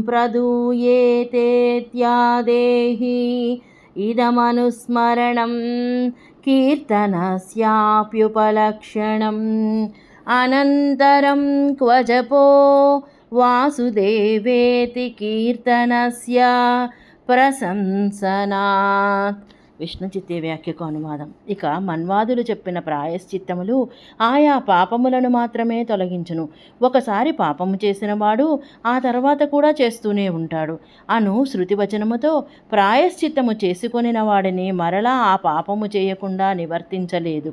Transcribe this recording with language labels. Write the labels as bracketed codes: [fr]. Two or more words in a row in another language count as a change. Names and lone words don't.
[sa] प्रदूयेतेत्यादेहि इदमनुस्मरणं कीर्तनस्याप्युपलक्षणम् अनन्तरं क्व जपो वासुदेवेति कीर्तनस्य प्रशंसनात् [te] విష్ణు చిత్తే వ్యాఖ్యకు అనువాదం. ఇక మన్వాదులు చెప్పిన ప్రాయశ్చిత్తములు ఆయా పాపములను మాత్రమే తొలగించును. ఒకసారి పాపము చేసిన వాడు ఆ తర్వాత కూడా చేస్తూనే ఉంటాడు అను శృతివచనముతో ప్రాయశ్చిత్తము చేసుకొనిన వాడిని మరలా ఆ పాపము చేయకుండా నివర్తించలేదు.